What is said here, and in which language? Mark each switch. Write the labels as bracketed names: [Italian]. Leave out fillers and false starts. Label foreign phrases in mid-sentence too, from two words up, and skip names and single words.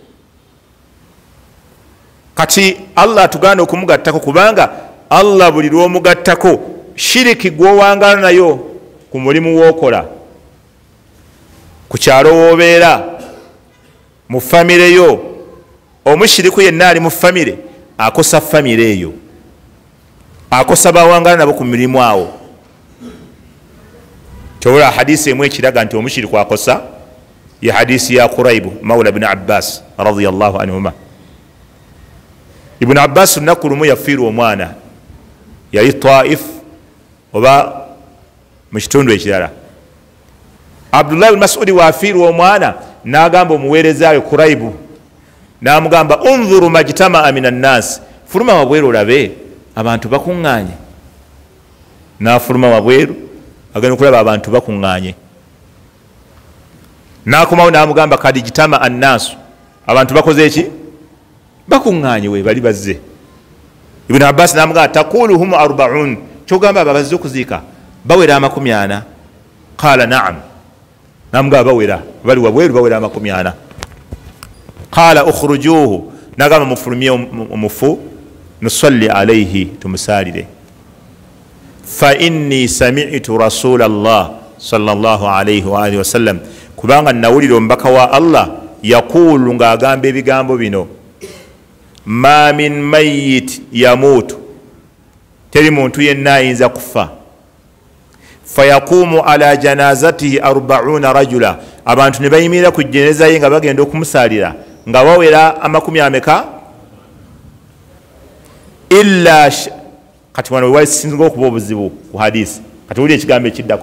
[Ganda] kati Allah tugaana okumugattako kubanga Allah buli lw'omugattako shiriki gw'owangala nayo ku mulimu w'okola ku kyalo w'obeera mu famire yo omushiriku yenna ali mu famire akosa famire eyo akosa bawangala nabo ku mirimu awo tola hadisi emu ekiraga nti omushiriku akosa ya hadisi ya Quraibu mawla ibn Abbas [Arabic] رضي الله عنهما [Ganda] ibn Abbas lunaku lumu yafiirwa omwana yali Taif oba mu kitundu ekirala Abdullah ibn Mas'ud wafiirwa omwana n'agamba omuweereza we Quraibu n'amugamba [Arabic] انظر ما اجتمع من الناس [Ganda] fuluma wabweru olabe abantu bakuŋŋaanye n'afuluma wabweru agenda okulaba abantu bakuŋŋaanye n'akomawo n'amugamba [Arabic] قد اجتمع الناس [Ganda] abantu bakoze eki bakuŋŋaanye we bali bazze Ibn Abbas n'amugamba taquluhum 40 kyogamba abo bazze okuziika bawera 40 [Arabic] قال نعم [Ganda] n'amugamba bawera bali wabweru bawera 40 [Arabic] قال أخرجوه [Ganda] n'agamba mufulumye omufu [Arabic] نصلي عليه [Ganda] tumusalire [Arabic] فإني سمعت رسول الله صلى الله عليه وعلى آله وسلم [Ganda] kubanga nawulira omubaka wa Allah yaqulu ng'agamba ebigambo bino [Arabic] ما من ميت يموت [Ganda] teri muntu yenna ayinza kufa [Arabic] فيقوم على جنازته 40 رجلا [Ganda] abantu ne bayimirira ku jeneza ye nga bagenda okumusalira nga bawera 40 illa kati wano wasinga okuba obuzibu ku hadisi kati wuli ekigambo ekiddako